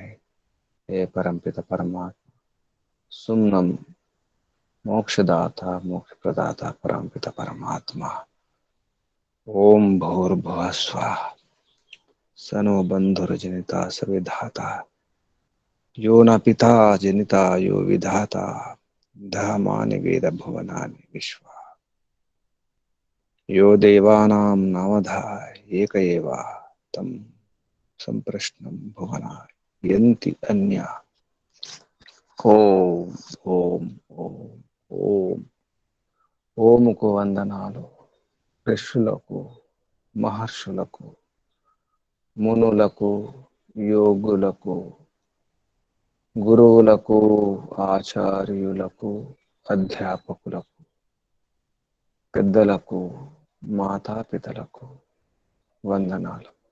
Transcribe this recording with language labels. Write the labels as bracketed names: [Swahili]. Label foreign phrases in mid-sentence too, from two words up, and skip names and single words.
[Sanskrit] हे परमपिता परमात्मा सुम्नम मोक्षदाता मोक्ष प्रदाता परमपिता परमात्मा ओम भूर्भुवः स्वः सनो बंधुर्जनिता सविधाता यो न पिता जनिता यो विधाता धामानि वेद भुवनानि विश्वा यो देवानां नामधा एक एव तं सम्प्रश्नं भुवना यन्ति अन्या ओम ओम ओम ओम [Telugu] ఓం కు వందనాలు ఋషులకు మహర్షులకు మునులకు యోగులకు గురువులకు ఆచార్యులకు అధ్యాపకులకు పెద్దలకు మాతాపితలకు వందనాలు